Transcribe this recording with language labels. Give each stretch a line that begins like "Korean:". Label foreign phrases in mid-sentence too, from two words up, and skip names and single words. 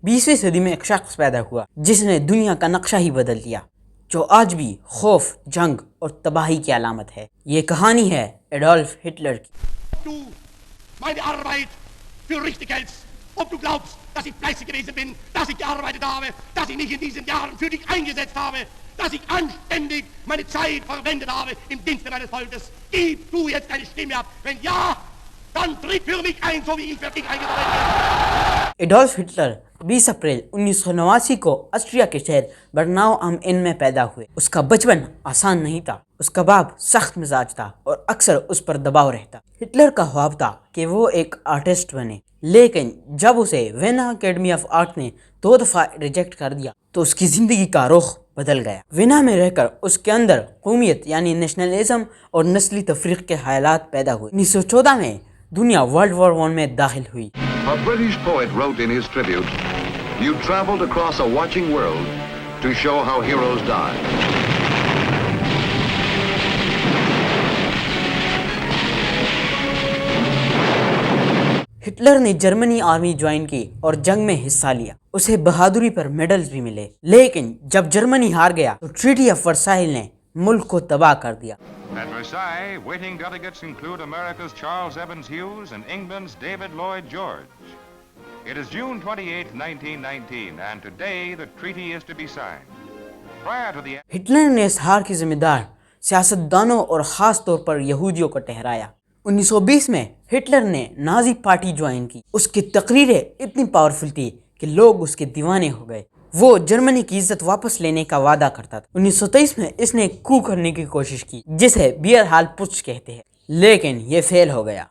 Urdu: 20ویں صدی میں ایک شخص پیدا ہوا جس نے دنیا کا نقشہ ہی بدل دیا، جو آج بھی خوف، جنگ اور تباہی کی علامت ہے۔ یہ کہانی ہے ایڈولف ہٹلر کی۔
German: Du meine Arbeit für richtig hältst, ob du glaubst, dass ich fleißig gewesen bin, dass ich gearbeitet habe, dass ich mich in diesen Jahren für dich eingesetzt habe, dass ich anständig meine Zeit verwendet habe im Dienste meines Volkes. Gib du jetzt deine Stimme ab. Wenn ja, dann tritt für mich ein, so wie ich für dich eingetreten bin.
Urdu: ایڈولف ہٹلر 20 اپریل 1989 کو آسٹریا کے شہر برناؤ ام ان میں پیدا ہوئے۔ اس کا بچپن آسان نہیں تھا۔ اس کا باپ سخت مزاج تھا اور اکثر اس پر دباؤ رہتا۔ ہٹلر کا خواب تھا کہ وہ ایک آرٹسٹ بنے، لیکن جب اسے وینا اکیڈمی آف آرٹ نے 2 دفعہ ریجیکٹ کر دیا تو اس کی زندگی کا رخ بدل گیا۔ وینا میں رہ کر اس کے اندر قومیت یعنی نیشنلزم اور نسلی تفریق کے حالات پیدا ہوئے۔ 1914 میں دنیا ورلڈ وار 1 میں داخل ہوئی۔
English: A British poet wrote in his tribute, "You traveled across a watching world to show how heroes die."
Urdu: ہٹلر نے جرمنی
English: army join
Urdu: کی اور جنگ میں حصہ لیا۔ اسے بہادری پر میڈلز بھی ملے، لیکن جب جرمنی ہار گیا تو ٹریٹی آف ورسائل نے ملک کو تباہ کر دیا۔
English: At Versailles, waiting delegates include America's Charles Evans Hughes and England's David Lloyd George. It is June 28, 1919, and today the treaty is to be signed. Prior to the
Urdu: ہٹلر نے اس ہار کی ذمہ دار سیاستدانوں اور خاص طور پر یہودیوں کو ٹھہرایا۔ 1920 میں ہٹلر نے نازی پارٹی جوائن کی۔ اس کی تقریریں اتنی پاورفل تھی کہ لوگ اس کے دیوانے ہو گئے۔ وہ جرمنی کی عزت واپس لینے کا وعدہ کرتا تھا۔ 1923 میں اس نے کو کرنے کی کوشش کی جسے بیئر ہال پچ کہتے ہیں، لیکن یہ فیل ہو گیا۔